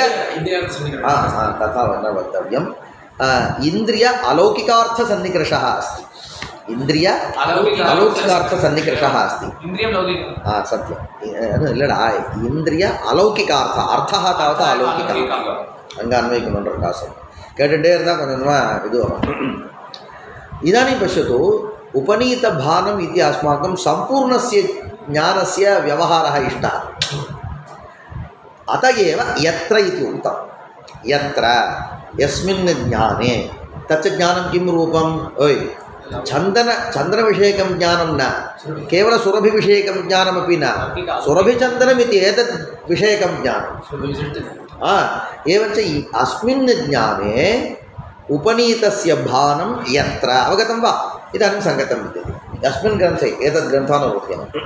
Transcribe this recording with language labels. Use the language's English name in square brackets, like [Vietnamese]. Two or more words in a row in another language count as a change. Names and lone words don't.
[Sanskrit] तथा न वक्तव्यम् इन्द्रिय अलौकिकार्थसन्निकर्षः अस्ति इन्द्रिय अलौकिकार्थसन्निकर्षः अस्ति सत्यम् இல்லடா இந்திரிய अलौकिकार्थ अर्थः तावत् अलौकिकः [Tamil] அங்கே அன்வயிக்க பண்ணுற காசம் கேட்டுகிட்டே இருந்தால் கொஞ்சம் கொஞ்சமாக இது வரும் [Sanskrit] इदानीं पश्यतु उपनीतभानम् इति अस्माकं सम्पूर्णस्य ज्ञानस्य व्यवहारः इष्टः अत एव यत्र इति उक्तं यत्र यस्मिन् ज्ञाने तच्च ज्ञानं किं रूपम् ओय् चन्दनविषयकं ज्ञानं न केवलं सुरभिविषयकं ज्ञानमपि न सुरभिचन्दनमिति एतद् विषयकं ज्ञानं एवञ्च अस्मिन् ज्ञाने उपनीतस्य भानं यत्र अवगतं वा इदानीं सङ्गतं विद्यते अस्मिन् ग्रन्थे एतद् ग्रन्थानुरूप्यम्